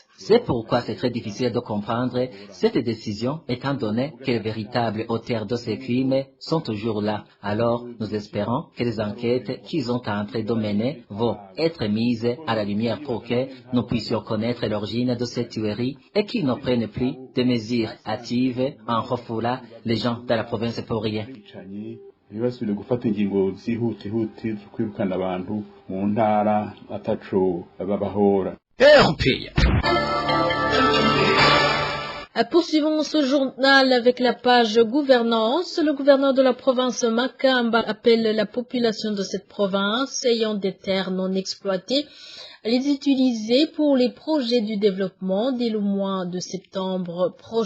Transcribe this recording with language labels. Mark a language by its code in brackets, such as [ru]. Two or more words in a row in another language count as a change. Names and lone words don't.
[fr] C'est pourquoi c'est très difficile de comprendre cette décision étant donné que les véritables auteurs de ces crimes sont toujours là. Alors, nous espérons que les enquêtes qu'ils ont en train de mener vont être mises à la lumière pour que nous puissions connaître l'origine de ces tueries et qu'ils ne prennent plus de mesures hâtives en refoulant les gens de la province pour rien. [rn] Ntibasubire gufata ingingo zihutihuti zo kwirukana abantu mu ntara ataco babahora. [fr] Poursuivons ce journal avec la page gouvernance. Le gouverneur de la province Makamba appelle la population de cette province ayant des terres non exploitées à les utiliser pour les projets du développement dès le mois de septembre prochain.